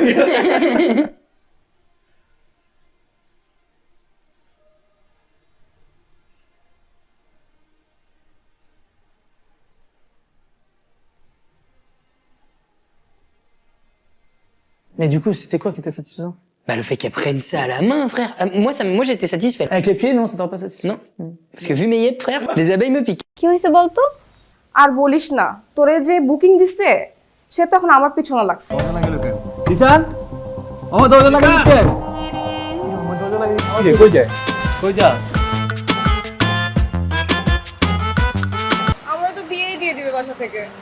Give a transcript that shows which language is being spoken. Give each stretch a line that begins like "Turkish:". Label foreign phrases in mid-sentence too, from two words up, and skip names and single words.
French: Mais du coup, c'était quoi qui était satisfaisant? Bah le fait qu'elle prenne ça à la main, frère. Ah, moi, j'étais satisfait. Avec les pieds, non, ça t'aurait pas satisfait? Non. Parce que vu mes yeux, frère, les abeilles me piquent.
Bangla: কি হয়েছে বলতো? আর বলিস না, তোরে যে বুকিং দিছে সে তখন আমার পিছনে লাগছে। আমরা তো বিয়েই দিয়ে দিবে বাসা থেকে।